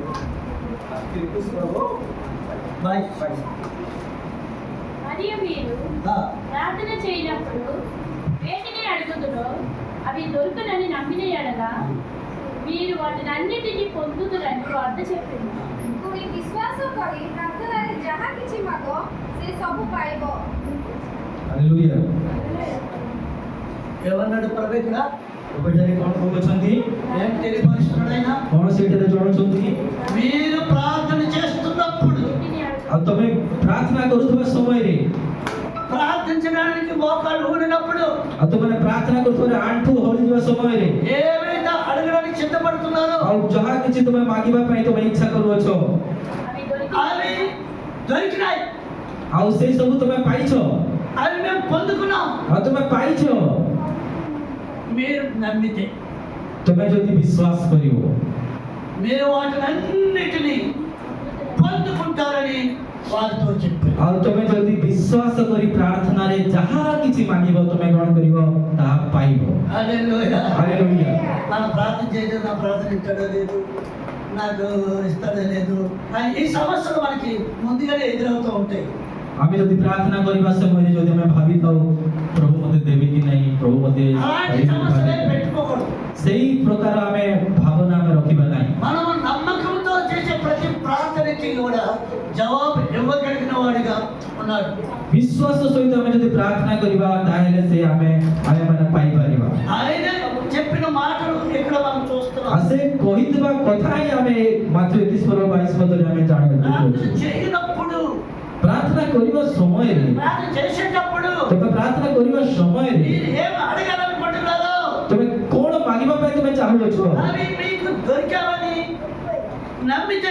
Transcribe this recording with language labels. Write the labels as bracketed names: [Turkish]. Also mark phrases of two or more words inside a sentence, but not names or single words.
[Odia] ମାଥ୍ୟୁ 21 ପର୍ବ 22 [Telugu] మరియు మీరు ప్రార్థన చేయనప్పుడు వేటిని అడుగుదురో అవి దొరుకునని నమ్మిన ఎడల మీరు వాటినన్నిటినీ పొందుదురని వార్త చెప్పింది। [Odia] ତୁମେ ବିଶ୍ୱାସ କରି ପ୍ରାର୍ଥନାରେ ଯାହା କିଛି ମାଗ ସେ ସବୁ ପାଇବ। ହାଲେଲୁୟା। [Telugu] ఏమన్నాడు ప్రభు ఇక్కడ? [Odia] ଏଠାରେ କ'ଣ କହୁଛନ୍ତି? [Telugu] ఏం తెలియపరుస్తున్నాడైనా? [Odia] କ'ଣ ସେଇଠାରେ ଜଣାଉଛନ୍ତି? [Telugu] మీరు ప్రార్థన చేస్తున్నప్పుడు, వేటిని అడుగు [Odia] ଆଉ ତମେ ପ୍ରାର୍ଥନା କରୁଥିବା ସମୟରେ [Telugu] ప్రార్థించడానికి మోకాళ్ళు ఊడినప్పుడు, [Odia] ଆଉ ତୁମେ ପ୍ରାର୍ଥନା କରୁଥିବା ଆଣ୍ଠୁ ହଳିଯିବା ସମୟରେ [Telugu] ఏమైనా అడగడానికి సిద్ధపడుతున్నారో [Odia] ଆଉ ଯାହା କିଛି ତୁମେ ମାଗିବା ପାଇଁ ତୁମେ ଇଚ୍ଛା କରୁଅଛ [Telugu] అవి దొరికి అవి దొరికినాయి, [Odia] ଆଉ ସେଇ ସବୁ ତୁମେ ପାଇଛ, [Telugu] అవి మేము పొందుకున్నాం। [Odia] ଆଉ ତୁମେ ପାଇଛ [Telugu] మీరు నమ్మితే, [Odia] ତୁମେ ଯଦି ବିଶ୍ୱାସ କରିବ [Telugu] మీరు వాటినన్నిటినీ పొందుకుంటారని వారితో చెప్పారు। [Odia] ଆଉ ତୁମେ ଯଦି ବିଶ୍ୱାସ କରି ପ୍ରାର୍ଥନାରେ ଯାହା କିଛି ମାଗିବ ତୁମେ କ'ଣ କରିବ? ତାହା ପାଇବ। [Telugu] హల్లెలూయా। [Odia] ହାଲେଲୁୟା। [Telugu] మనం ప్రార్థన చేయలేదు, నా ప్రార్థన ఇస్తాడో లేదు, నాకు ఇస్తాడో లేదు అని ఈ సమస్యలు మనకి ముందుగానే ఎదురవుతూ ఉంటాయి। [Odia] ଆମେ ଯଦି ପ୍ରାର୍ଥନା କରିବା ସମୟରେ ଯଦି ଆମେ ଭାବିଥାଉ ପ୍ରଭୁ ମୋତେ ଦେବେ କି ନାହିଁ, ପ୍ରଭୁ ମୋତେ [Telugu] అలాంటి సమస్యలే పెట్టుకోకూడదు। [Odia] ସେଇ ପ୍ରକାର ଆମେ ଭାବନା ଆମେ ରଖିବା ନାହିଁ। [Telugu] మనం నమ్మకంతో చేసే ప్రతి ప్రార్థనకి కూడా జవాబు ఇవ్వగలిగిన వాడిగా ఉన్నాడు। [Odia] ବିଶ୍ୱାସ ସହିତ ଆମେ ଯଦି ପ୍ରାର୍ଥନା କରିବା ତାହେଲେ ସେ ଆମେମାନେ ପାଇପାରିବା। [Telugu] ఆయన చెప్పిన మాటలు ఇక్కడ మనం [Odia] ଆଉ [Telugu] చూస్తున్నాం। [Odia] ସେ କହିଥିବା କଥା ହିଁ ଆମେ ମାତ୍ର 21 ପର୍ବ 22 ପଦରେ ଆମେ [Telugu] ప్రార్థన [Odia] ଜାଣିଛୁ। [Telugu] చేయనప్పుడు [Odia] ପ୍ରାର୍ଥନା କରିବା ସମୟରେ [Telugu] ప్రార్థన చేసేటప్పుడు [Odia] ତମେ ପ୍ରାର୍ଥନା କରିବା ସମୟରେ [Telugu] మీరు ఏం అడగాలనుకుంటున్నారో [Odia] ତମେ କଣ ମାଗିବା ପାଇଁ ତମେ ଚାହୁଁଅଛ [Telugu] అవి మీకు దొరికావని నమ్మితే